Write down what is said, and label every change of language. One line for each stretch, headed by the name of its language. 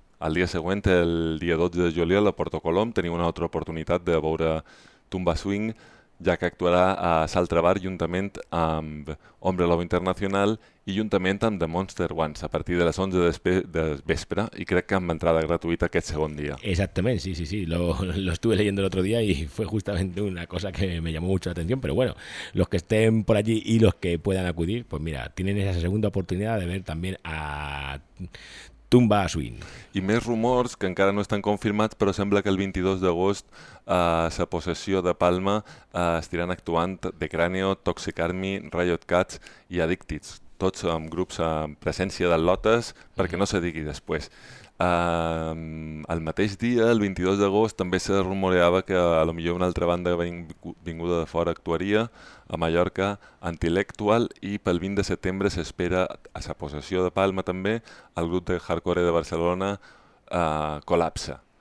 Catalan: El dia següent, el dia 12 de juliol, a Porto Colom, tenim una altra oportunitat de veure Tumba Swing, ja que actuarà a Saltra Bar juntament amb Hombre Lobo Internacional i juntament amb The Monster Ones a partir de les 11 de vespre, i crec que amb entrada gratuïta aquest segon dia. Exactament, sí.
Spanish: Lo estuve leyendo el otro día y fue justamente una cosa que me llamó mucho la atención, pero bueno, los que estén por allí y los que puedan acudir, pues mira, tienen esa segunda oportunidad de ver también a Tumba Swing.
Catalan: I més rumors que encara no estan confirmats, però sembla que el 22 d'agost a la possessió de Palma estiran actuant The Cranio, Toxic Army, Riot Cats i Addicted, tots amb grups amb presència de Lotes, perquè no se digui després. El mateix dia, el 22 d'agost, també se rumoreava que a lo millor una altra banda vinguda de fora actuaria a Mallorca, Antilectual, i pel 20 de setembre s'espera a la possessió de Palma també el grup de hardcore de Barcelona Col·lapse.